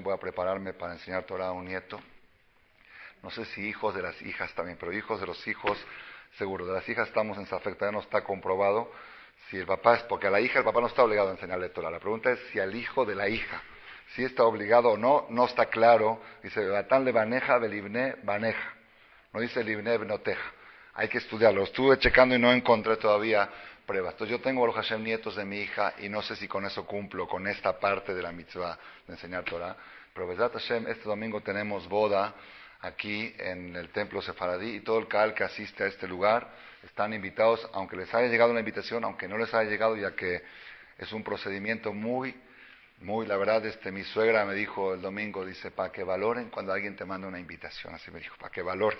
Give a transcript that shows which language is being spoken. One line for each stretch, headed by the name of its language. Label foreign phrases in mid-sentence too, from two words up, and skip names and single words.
Spanish: Voy a prepararme para enseñar Torah a un nieto. No sé si hijos de las hijas también, pero hijos de los hijos, seguro. De las hijas estamos en Safek, todavía no está comprobado si el papá es, porque a la hija el papá no está obligado a enseñarle Torah. La pregunta es si al hijo de la hija, si está obligado o no, no está claro. Dice,
Hebrew: Batán le baneja, belibne baneja.
Spanish: No dice
Hebrew: libne benoteja.
Spanish: Hay que estudiarlo. Estuve checando y no encontré todavía pruebas. Entonces yo tengo,
Hebrew: Baruch Hashem,
Spanish: nietos de mi hija y no sé si con eso cumplo, con esta parte de la mitzvah de enseñar Torah. Pero
Hebrew: Besat Hashem,
Spanish: este domingo tenemos boda aquí en el templo sefaradí y todo el Kahal que asiste a este lugar están invitados, aunque les haya llegado una invitación, aunque no les haya llegado, ya que es un procedimiento muy, la verdad, mi suegra me dijo el domingo, dice, para que valoren cuando alguien te manda una invitación, así me dijo, para que valores.